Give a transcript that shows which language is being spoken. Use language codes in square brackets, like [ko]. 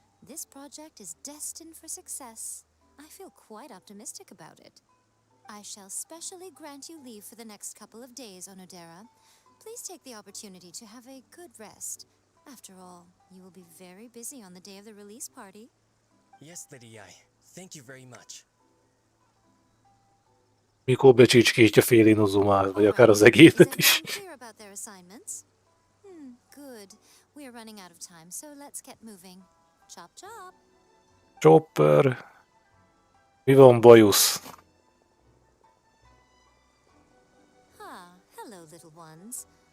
[en] This project is destined for success. I feel quite optimistic about it. I shall specially grant you leave for the next couple of days, Onodera. Please take the opportunity to have a good rest. After all, you will be very busy on the day of the release party. Yes, Lady Ai. Thank you very much. [hu] Mikor becsicskítja fél Inazumát, vagy akár az egészet is. [en] Clear about their assignments? Good. We are running out of time, so let's get moving. Chop chop. [hu] Chopper. Mi van, bajusz? [en] Hello, little ones.